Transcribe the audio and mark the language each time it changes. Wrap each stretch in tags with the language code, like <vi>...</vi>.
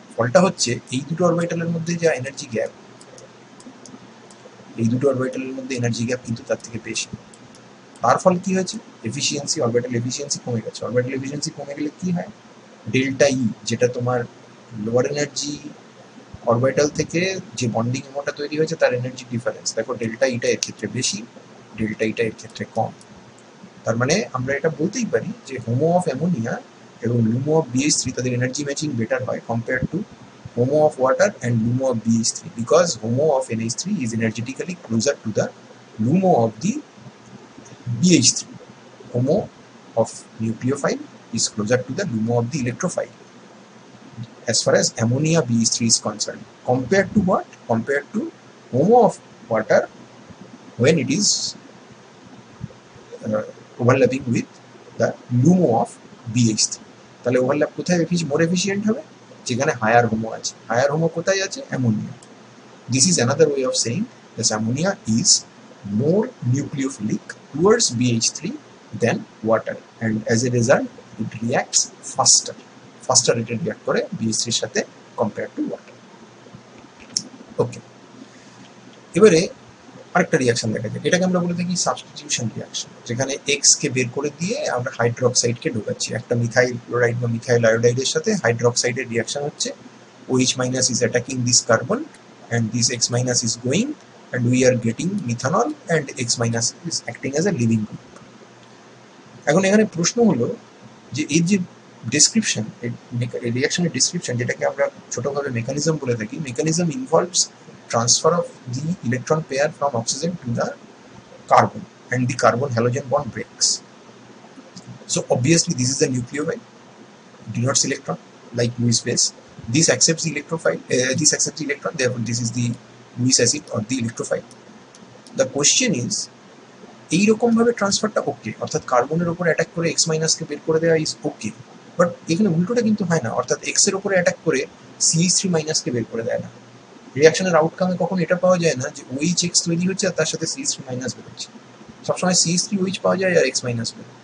<bn>ফলটা হচ্ছে এই দুটো অরবিটালের মধ্যে যা এনার্জি গ্যাপ, এই দুটো অরবিটালের মধ্যে এনার্জি গ্যাপ কিন্তু তার থেকে বেশি। তার ফল কি হয়েছে? এফিসিয়েন্সি, অরবিটাল এফিসিয়েন্সি কমে গেছে। অরবিটাল এফিসিয়েন্সি কমে গেলে কি হয়? ডেল্টা ই, যেটা তোমার লোয়ার এনার্জি অরবিটাল থেকে যে বন্ডিং মোটা তৈরি হয়েছে তার এনার্জি ডিফারেন্স, দেখো ডেল্টা ইটা এর ক্ষেত্রে বেশি, ডেল্টা ইটা এর ক্ষেত্রে কম। তার মানে আমরা এটা বলতেই পারি যে হোমো অফ অ্যামোনিয়া এবং লুমো অফ BH3 তাদের এনার্জি ম্যাচিং বেটার হয় compare to</bn> <en>homo of water and LUMO of BH3, because HOMO of NH3 is energetically closer to the LUMO of the BH3. HOMO of nucleophile is closer to the LUMO of the electrophile as far as ammonia BH3 is concerned, compared to what? Compared to HOMO of water when it is overlapping with the LUMO of BH3.</en> <bn>তাহলে overlap কোথায় মোর efficient হবে? যেখানে higher Homo আছে। Higher Homo কোথায় আছে? Ammonia.</bn> <en>This is another way of saying that ammonia is more nucleophilic towards BH3 than water, and as a result it reacts faster rate react</en> <bn>করে BH3 এর সাথে</bn> <en>compared to water.</en> <bn>Okay, এবারে আরেকটা reaction দেখা যায়, এটাকে আমরা বলে থাকি সাবস্টিটিউশন রিয়াকশন, যেখানে X কে বের করে দিয়ে আমরা হাইড্রোক্সাইডকে ঢোকাচ্ছি। একটা মিথাইল ক্লোরাইড বা মিথাইল আয়োডাইডের সাথে হাইড্রোক্সাইডের রিয়াকশন হচ্ছে,</bn> <en>OH minus is attacking this carbon and this X minus is going, and we are getting methanol, and X minus is acting as a living group.</en> <bn>এখন এখানে প্রশ্ন হলো যে এই যে ডেসক্রিপশন, রিয়াকশনের ডেসক্রিপশন, যেটাকে আমরা ছোটভাবে মেকানিজম বলে থাকি, mechanism involves</bn> <en>transfer of the electron pair from oxygen to the carbon, and the carbon halogen bond breaks. So obviously this is the nucleophile, denotes electron like Lewis base. This accepts the electrophile, this accepts the electron, therefore this is the Lewis acid or the electrophile. The question is</en> <bn>এইরকম ভাবে ট্রান্সফারটা ওকে, অর্থাৎ কার্বনের উপরে attack করে X মাইনাসকে বের করে দেওয়া is okay, but এখানে উল্টোটা কিন্তু হয় না, অর্থাৎ X এর উপরে অ্যাটাক করে CH3 মাইনাসকে বের করে দেয় না। রিয়াকশনের আউটকামে কখন এটা পাওয়া যায় না যে OHX তৈরি হচ্ছে আর তার সাথে CH3 মাইনাস বেরোচ্ছে, সবসময় CH3OH পাওয়া যায় আর X মাইনাস বেরোয়।</bn>